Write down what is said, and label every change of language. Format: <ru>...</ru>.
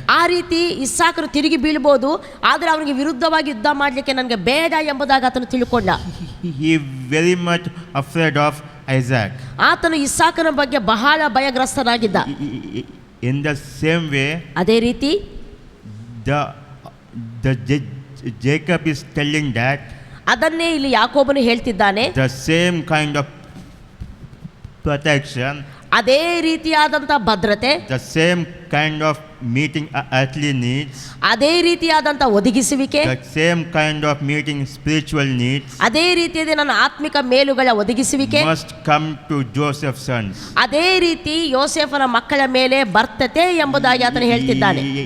<kn>ಆ ರೀತಿ ಇಸಾಕನು ತಿರುಗಿ ಬೀಳಬಹುದು, ಆದರೆ ಅವನಿಗೆ ವಿರುದ್ಧವಾಗಿ ಯುದ್ಧ ಮಾಡಲಿಕ್ಕೆ ನನಗೆ ಬೇಡ ಎಂಬುದಾಗಿ ಆತನು ತಿಳ್ಕೊಂಡ.</kn> <en>He very much afraid of Isaac.</en> <kn>ಆತನು ಇಸಾಕನ ಬಗ್ಗೆ ಬಹಳ ಭಯಗ್ರಸ್ತನಾಗಿದ್ದ.</kn> <en>In the same way,</en> <kn>ಅದೇ ರೀತಿ</kn> <en>the Jacob is telling that</en> <kn>ಅದನ್ನೇ ಇಲ್ಲಿ ಯಾಕೋಬನು ಹೇಳ್ತಿದ್ದಾನೆ.</kn> <en>the same kind of protection,</en> <kn>ಅದೇ ರೀತಿಯಾದಂಥ ಭದ್ರತೆ,</kn> <en>the same kind of meeting earthly needs,</en> <kn>ಅದೇ ರೀತಿಯಾದಂಥ ಒದಗಿಸುವಿಕೆ,</kn> <en>the same kind of meeting spiritual needs,</en> <kn>ಅದೇ ರೀತಿಯಾದ ನನ್ನ ಆತ್ಮಿಕ ಮೇಲುಗಳ ಒದಗಿಸುವಿಕೆ</kn> <en>must come to Joseph's sons.</en> <kn>ಅದೇ ರೀತಿ ಯೋಸೇಫನ ಮಕ್ಕಳ ಮೇಲೆ ಬರ್ತತೆ ಎಂಬುದಾಗಿ ಆತನು ಹೇಳ್ತಿದ್ದಾನೆ.</kn>